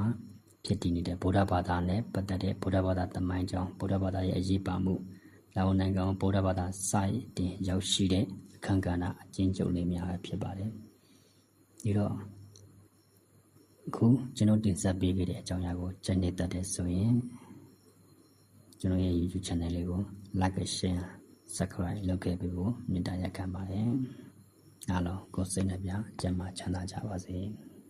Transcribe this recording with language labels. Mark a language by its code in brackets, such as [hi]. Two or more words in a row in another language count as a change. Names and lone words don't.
[my] ဖြစ်တည်နေတဲ့ဗုဒ္ဓဘာသာနဲ့ပတ်သက်တဲ့ဗုဒ္ဓဘာသာသမိုင်းကြောင်းဗုဒ္ဓဘာသာရဲ့အရေးပါမှုလာအိုနိုင်ငံဗုဒ္ဓဘာသာစိုက်တင်ရောက်ရှိတဲ့အခန်းကဏ္ဍအကျဉ်းချုပ်လေးများပဲဖြစ်ပါတယ်ဒီတော့အခုကျွန်တော်တင်ဆက်ပေးခဲ့တဲ့အကြောင်းအရာကိုကြိုက်နေတတ်တဲ့ဆိုရင်ကျွန်တော်ရဲ့ YouTube channel လေးကို [en] like share subscribe [my] လုပ်ခဲ့ပေးဖို့မေတ္တာရပ်ခံပါတယ်အားလုံးကိုယ်စိတ်နှပြကျန်းမာချမ်းသာကြပါစေ